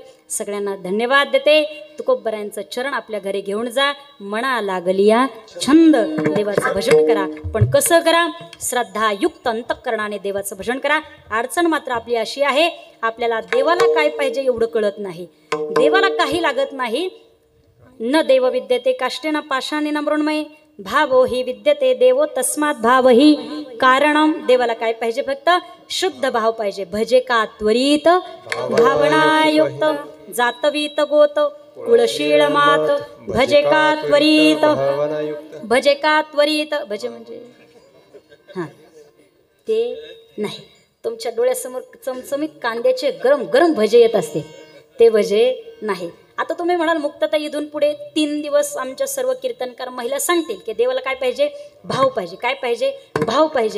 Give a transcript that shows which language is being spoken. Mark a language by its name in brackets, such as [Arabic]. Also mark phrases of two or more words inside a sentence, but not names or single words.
[Marathi] सगळ्यांना धन्यवाद देते. तुकोबरायांचं चरण आपल्या घरी घेऊन जा. मना लागलिया छंद देवाचं भजन करा. पण कसं करा? श्रद्धायुक्त अंतःकरणाने देवाचं भजन करा. अडचण मात्र आपली अशी आहे, आपल्याला देवाला काय पाहिजे एवढं कळत नाही. देवाला काही लागत नाही. [Sanskrit] न देव विद्यते काष्टेन पाषाणेन मृण्मये भावो हि विद्यते देवो तस्मात् भावहि कारणम. [Marathi] देवाला काय पाहिजे? फक्त शुद्ध भाव पाहिजे. भजे का त्वरित भावनायुक्त जातवीत गोत कुळशीळ मात भजे का त्वरित भजे का त्वरित. भजे म्हणजे हां ते नाही. तुमच्या डोळ्यासमोर चमचमीत कांद्याचे गरम गरम भजे येत असते, ते भजे नाही. आता तुम्ही म्हणाल मुक्तता इथून पुढे 3 दिवस आमच्या सर्व कीर्तनकार महिला सांगतील की देवाला काय पाहिजे? भाव पाहिजे. काय पाहिजे? भाव पाहिजे.